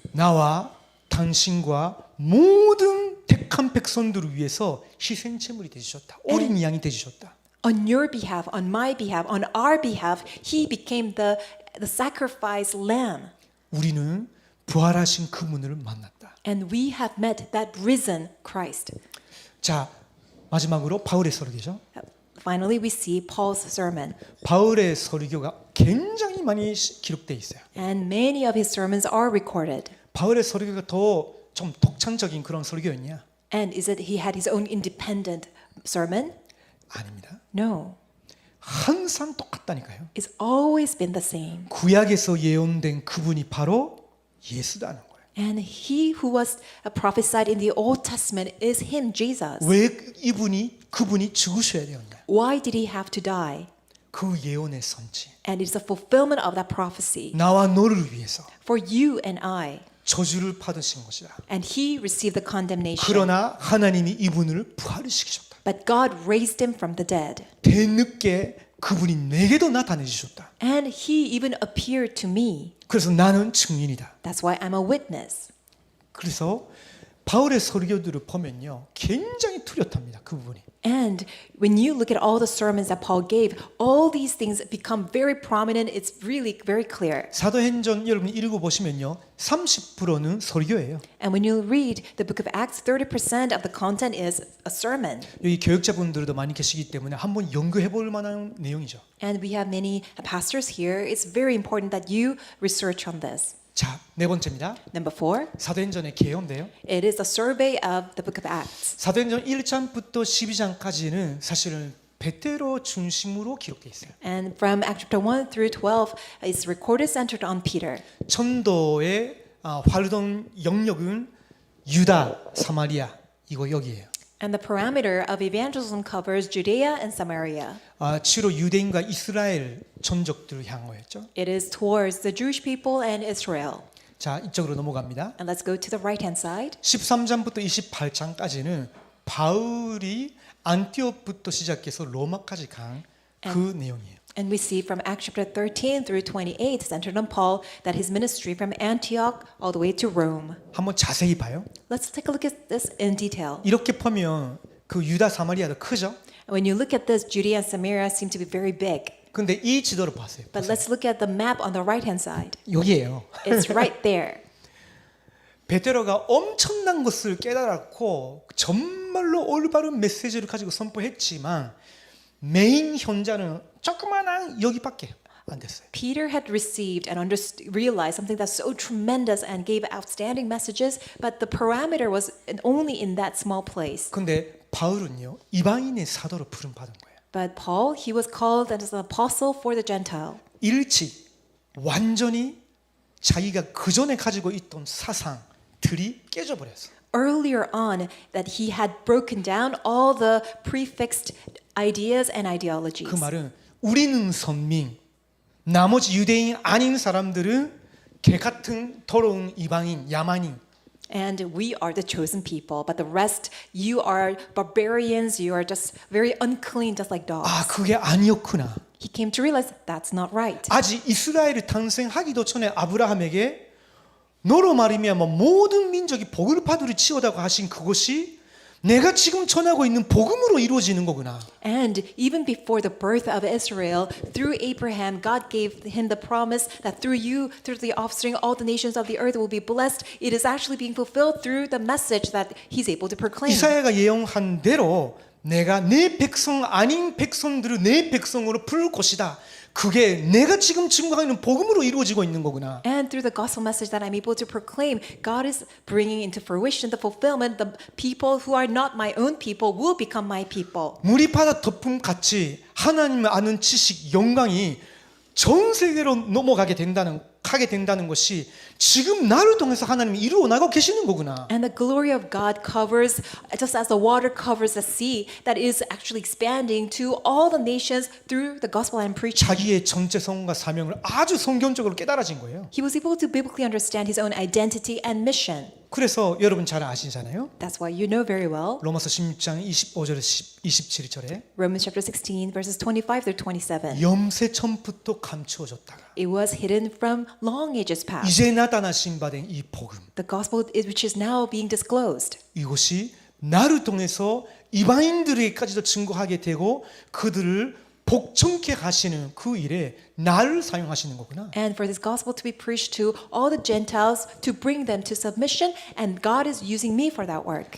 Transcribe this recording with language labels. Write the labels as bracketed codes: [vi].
[ko] 나와 당신과 모든 택한 백성들을 위해서 희생 제물이 되셨다. 어린 양이 되셨다. [en] On your behalf, on my behalf, on our behalf, he became the sacrifice lamb. [ko] 우리는 부활하신 그분을 만났다. [en] And we have met that risen Christ. [ko] 자, 마지막으로 바울의 설교죠. [en] Finally, we see Paul's sermon. [ko] 바울의 설교가 굉장히 많이 기록돼 있어요. [en] And many of his sermons are recorded. [ko] 바울의 설교가 더 좀 독창적인 그런 설교였냐? [en] And is it he had his own independent sermon? [ko] 아닙니다. [en] No. [ko] 항상 똑같다니까요. [en] It's always been the same. [ko] 구약에서 예언된 그분이 바로 예수다는 거예요. [en] And he who was prophesied in the Old Testament is him, Jesus. [ko] 왜 그분이 죽으셔야 되었냐? [en] Why did he have to die? [ko] 그 예언의 선지. [en] And it's a fulfillment of that prophecy [ko] 나와 너를 위해서 [en] for you and I. [ko] 저주를 받으신 것이다. [en] And he received the condemnation. [ko] 그러나 하나님이 이분을 부활시키셨다. [en] But God raised him from the dead. [ko] 뒤늦게 그분이 내게도 나타내 주셨다. [en] And he even appeared to me. [ko] 그래서 나는 증인이다. [en] That's why I'm a witness. [ko] 그래서 바울의 설교들을 보면요, 굉장히 뚜렷합니다. 그 부분이. [en] And when you look at all the sermons that Paul gave, all these things become very prominent. It's really very clear. [ko] 사도행전 여러분 읽어보시면요, 30%는 설교예요. [en] And when you read the book of Acts, 30% of the content is a sermon. [ko] 여기 교육자분들도 많이 계시기 때문에 한번 연구해 볼 만한 내용이죠. [en] And we have many pastors here. It's very important that you research on this. [ko] 자, 네 번째입니다. [en] Number 4, [ko] 사도행전의 개요인데요. [en] it is a survey of the book of Acts. [ko] 사도행전 1장부터 12장까지는 사실은 베드로 중심으로 기록되어 있어요. [en] And from Acts chapter 1 through 12, it's recorded centered on Peter. [ko] 전도의 활동 영역은 유다, 사마리아 이거 여기예요. [en] And the parameter of evangelism covers Judea and Samaria. [ko] 주로 유대인과 이스라엘 전적들을 향하였죠. [en] It is towards the Jewish people and Israel. [ko] 자, 이쪽으로 넘어갑니다. [en] And let's go to the right-hand side. [ko] 13장부터 28장까지는 바울이 안티옥부터 시작해서 로마까지 간 그 내용이에요. [en] And we see from Acts chapter 13 through 28, centered on Paul, that his ministry from Antioch all the way to Rome. [ko] 한번 자세히 봐요. [en] Let's take a look at this in detail. [ko] 이렇게 보면 그 유다 사마리아도 크죠. [en] When you look at this, Judea and Samaria seem to be very big. [ko] 근데 이 지도를 보세요. [en] But let's look at the map on the right-hand side. [ko] 여기에요. [en] It's right there. [ko] 베드로가 엄청난 것을 깨달았고 정말로 올바른 메시지를 가지고 선포했지만 메인 현장은 조그마한 여기밖에 안 됐어요. [en] Peter had received and realized something that's so tremendous and gave outstanding messages, but the parameter was only in that small place. [ko] 근데 바울은요, 이방인의 사도로 부름 받은 거예요. But Paul, he was called as an apostle for the Gentile. 완전히 자기가 그 전에 가지고 있던 사상들이 깨져버렸어. [en] Earlier on, that he had broken down all the prefixed ideas and ideologies. [ko] 그 말은 우리는 선민, 나머지 유대인 아닌 사람들은 개 같은 더러운 이방인, 야만인. [en] And we are the chosen people, but the rest, you are barbarians, you are just very unclean, just like dogs. [ko] 아, 그게 아니었구나. [en] He came to realize that's not right. [ko] 아직 이스라엘이 탄생하기도 전에 아브라함에게 너로 말미암아 모든 민족이 복을 받으리 치오다고 하신 그것이 내가 지금 전하고 있는 복음으로 이루어지는 거구나. [en] And even before the birth of Israel, through Abraham, God gave him the promise that through you, through the offspring, all the nations of the earth will be blessed. It is actually being fulfilled through the message that he's able to proclaim. [ko] 이사야가 예언한 대로 내가 내 백성 아닌 백성들을 내 백성으로 부를 것이다. 그게 내가 지금 증거하는 복음으로 이루어지고 있는 거구나. [en] And through the gospel message that I'm able to proclaim, God is bringing into fruition the fulfillment. The people who are not my own people will become my people. [ko] 물이 바다 덮음 같이 하나님을 아는 지식, 영광이 전 세계로 넘어가게 된다는 것이 지금 나를 통해서 하나님이 이루어 나가고 계시는 거구나. [en] And the glory of God covers, just as the water covers the sea, that is actually expanding to all the nations through the gospel I'm preaching. [ko] 자기의 정체성과 사명을 아주 성경적으로 깨달아진 거예요. [en] He was able to biblically understand his own identity and mission. [ko] 그래서 여러분 잘 아시잖아요. [en] That's why you know very well. [ko] 로마서 16장 25절에서 27절에 [en] Romans chapter 16 verses 25 through 27. [ko] 염세 전부터 감추어졌다가 [en] It was hidden from long ages past. [ko] 이제 나타나신 바 된 이 복음, [en] The gospel which is now being disclosed. [ko] 이것이 나를 통해서 이방인들에게까지도 증거하게 되고 그들을 복종케 하시는 그 일에 나를 사용하시는 거구나. [en] And for this gospel to be preached to all the Gentiles, to bring them to submission, and God is using me for that work.